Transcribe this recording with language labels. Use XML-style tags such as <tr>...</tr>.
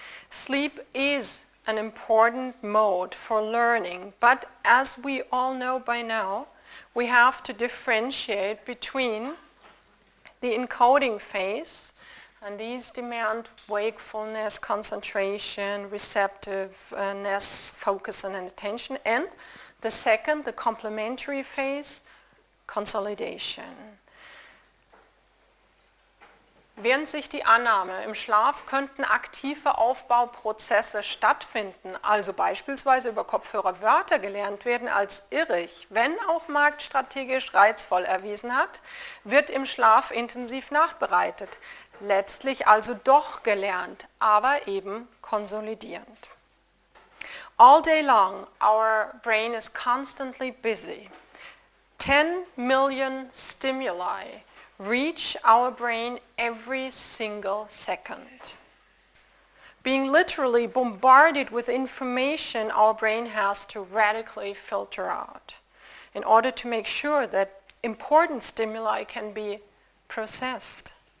<en>Sleep is an important mode for learning, but as we all know by now, we have to differentiate between the encoding phase, and these demand wakefulness, concentration, receptiveness, focus and attention. And the second, the complementary phase, consolidation.</en> <de>Während sich die Annahme, im Schlaf könnten aktive Aufbauprozesse stattfinden, also beispielsweise über Kopfhörer Wörter gelernt werden, als irrig, wenn auch marktstrategisch reizvoll erwiesen hat, wird im Schlaf intensiv nachbereitet. Letztlich also doch gelernt, aber eben konsolidierend.</de> <en>All day long, our brain is constantly busy. 10 million stimuli reach our brain every single second. Being literally bombarded with information, our brain has to radically filter out in order to make sure that important stimuli can be processed.</en>